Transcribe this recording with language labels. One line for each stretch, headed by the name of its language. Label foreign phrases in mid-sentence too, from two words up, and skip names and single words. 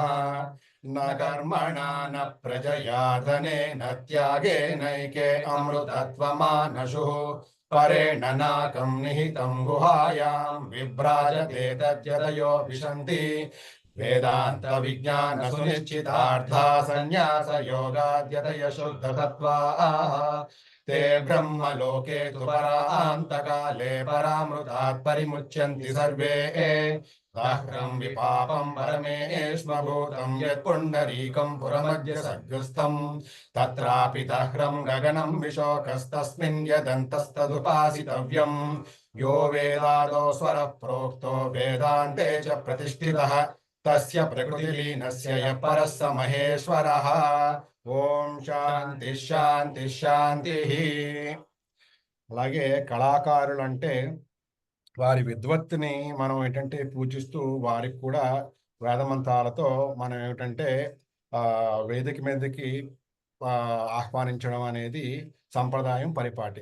Sanskrit: న కర్మణా న ప్రజయా ధనేన త్యాగేనైకే అమృతత్వమానశుః. పరేణ నాకం నిహితం గుహాయాం విభ్రాజతే తద్యతయో విశంతి. వేదాంత విజ్ఞాన సునిశ్చితార్థా సన్యాస యోగాద్యతయ శుద్ధ సత్వాః. ते ब्रह्मलोके तु परान्तकाले परामृतात् परिमुच्यन्ति सर्वे. दाह्रं विपापं परमेष्मभूतं यत्पुण्डरीकं पुरमद्य सद्गुस्थं. तत्रापि दाह्रं गगनं विशोकस्तस्मिन् यदन्तस्तदुपासितव्यं. यो वेदादो स्वरः प्रोक्तो वेदान्ते च प्रतिष्ठितः. तस्य प्रकृतिलीनस्य यः परः स महेश्वरः. ఓం శాంతి శాంతి శాంతి.
Telugu: అలాగే కళాకారులు అంటే వారి విద్వత్తుని మనం ఏంటంటే పూజిస్తూ వారికి కూడా వేదమంత్రాలతో మనం ఏమిటంటే వేదిక మీదకి ఆహ్వానించడం అనేది సంప్రదాయం, పరిపాటి.